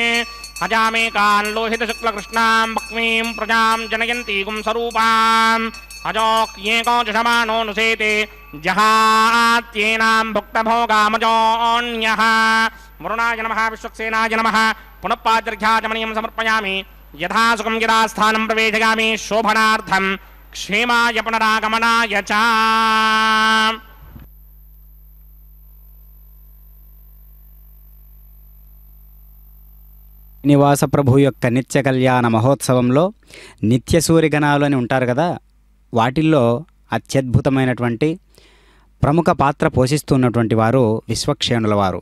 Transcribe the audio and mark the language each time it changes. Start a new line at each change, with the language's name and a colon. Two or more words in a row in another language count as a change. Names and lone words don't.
Sanskrit: हजामेकान् लोहितशुक्लकृष्णां भक्मीं प्रजां जनयन्तीगुं स्वरूपाम् अजोक्येको जषमाणोऽनुसेते जहात्येनां भुक्तभोगामजोऽन्यः वरुणाय नमः विश्वक्सेनाय नमः पुनः पाद्यर्घ्याचमनीयं समर्पयामि यथा सुखं यदा स्थानं प्रवेशयामि शोभनार्थं क्षेमाय पुनरागमनाय च
Telugu: శ్రీనివాస ప్రభు యొక్క నిత్య కళ్యాణ మహోత్సవంలో నిత్య సూర్యగణాలు అని ఉంటారు కదా, వాటిల్లో అత్యద్భుతమైనటువంటి ప్రముఖ పాత్ర పోషిస్తున్నటువంటి వారు విశ్వక్షేణుల వారు.